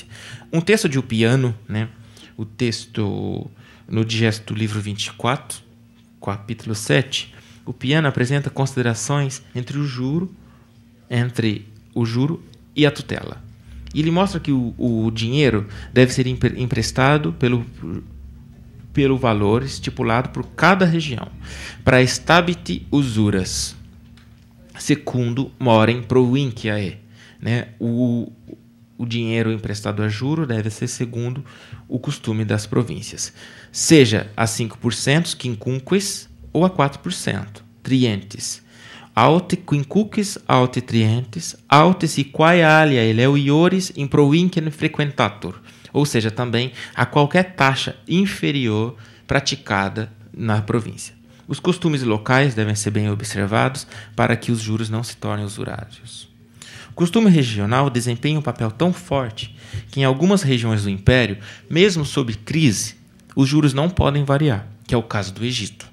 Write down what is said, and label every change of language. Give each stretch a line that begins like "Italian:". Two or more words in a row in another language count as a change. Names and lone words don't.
Portuguese: Um texto de Ulpiano, né, o texto no Digesto, livro 24, capítulo 7, o Ulpiano apresenta considerações entre o juro e a tutela. E ele mostra que o dinheiro deve ser emprestado pelo valor estipulado por cada região,
Latin: para stabiti usuras, secundo morem provinciae,
Portuguese: né? o dinheiro emprestado a juro deve ser segundo o costume das províncias, seja a 5% quincunques ou a 4%, trientes.
Latin: Aute quincuques, aute trientes, aute si quae alia eleu iores in provinciam frequentator,
Portuguese: ou seja, também a qualquer taxa inferior praticada na província. Os costumes locais devem ser bem observados para que os juros não se tornem usurários. O costume regional desempenha um papel tão forte que em algumas regiões do império, mesmo sob crise, os juros não podem variar, que é o caso do Egito.